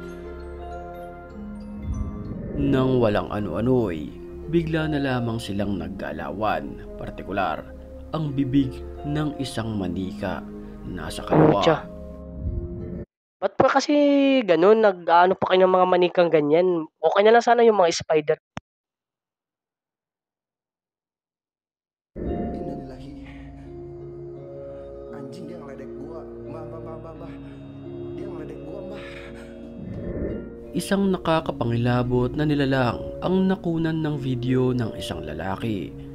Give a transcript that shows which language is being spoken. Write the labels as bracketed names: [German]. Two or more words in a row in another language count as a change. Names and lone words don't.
[Filipino] Nang walang ano-ano'y, bigla na lamang silang naggalawan, partikular ang bibig ng isang manika nasa kaliwa. Pucha. Ba't pa kasi ganun, nag-ano pa kayo ng mga manikang ganyan? Okay na lang sana yung mga spider. [Indonesian] Innalillahi. Anjing dia ngeledek gua. Mbah. Dia ngeledek gua, Mbah. [Filipino] Isang nakakapangilabot na nilalang ang nakunan ng video ng isang lalaki